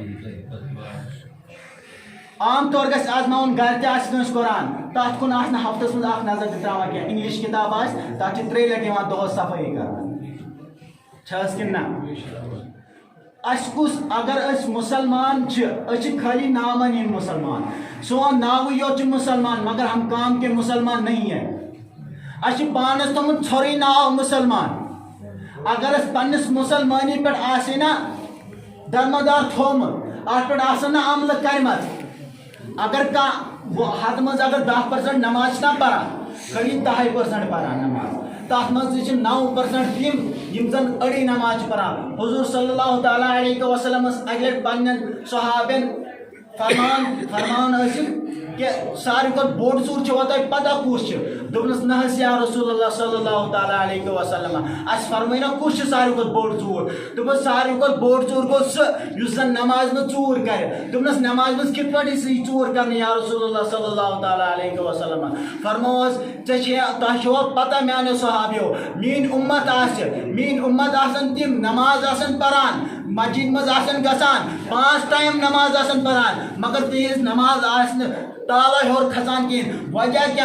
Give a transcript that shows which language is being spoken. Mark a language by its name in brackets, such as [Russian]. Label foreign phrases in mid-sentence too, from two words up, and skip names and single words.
[Kashmiri] عام طور گژھِ آزماوُن گرِ تہِ آسہِ کٲنٛسہِ قرآن تتھ کُن آسہِ نہٕ ہفتس منٛز اکھ نظر تہِ تراوان کینٛہہ انگلش کِتاب آسہِ تتھ چھِ 3 لٹہِ یِوان دۄہس صفٲیی کرنہٕ چھِ حظ کِنہٕ نہ اَسہِ کُس اگر أسۍ مُسلمان چھِ أسۍ چھِ خٲلی نامن ہِنٛدۍ مُسلمان سون ناوٕے یوت چھُ مُسلمان [Urdu] مگر ہم کام کے مسلمان نہیں ہے [Kashmiri] اَسہِ چھُ پانس تھوٚمُت ژھورٕے ناو مُسلمان اگر أسۍ پننِس مُسلمٲنی پٮ۪ٹھ آسہِ نا درمدار تھوٚومُت اتھ پٮ۪ٹھ آسن نہٕ عملہٕ کرِمژ اگر کانٛہہ ہتہٕ منٛز اگر 10% نماز چھِنا پران خٲلی 10% پران نماز تتھ منٛز تہِ چھِ 9% تِم یِم زن أڑٕے نماز چھِ پران حضوٗر صلی اللہ تعالیٰ علیہ وسلم ٲس اکہِ لٹہِ پننٮ۪ن صحابین فرمان ٲسِم کہ ساروی کھۄتہٕ بوٚڑ ژوٗر چھوا تۄہہِ پتہ کُس چھُ دوٚپنس نہ حظ یا رسول اللہ صلی اللہ تعالیٰ علیہ وسلم اَسہِ فرمٲے نا کُس چھُ ساروی کھۄتہٕ بوٚڑ ژوٗر دوٚپُس ساروی کھۄتہٕ بوٚڑ ژوٗر گوٚو سُہ یُس زن نمازِ منٛز ژوٗر کرِ دوٚپنس نمازِ منٛز کِتھ پٲٹھۍ یی ژوٗر کرنہٕ یا رسول اللہ صلی اللہ تعالیٰ علیہ وسلم فرمووس تۄہہِ چھوا پتہ میانیو صحابیو میٲنۍ اُمت آسن تِم نماز آسن پران مسجد منٛز آسن گژھان 5 ٹایم نماز آسن پران مگر تِہنٛز نماز آسہِ نہٕ تالا ہیوٚر کھسان کِہیٖنۍ وجہ کیٛاہ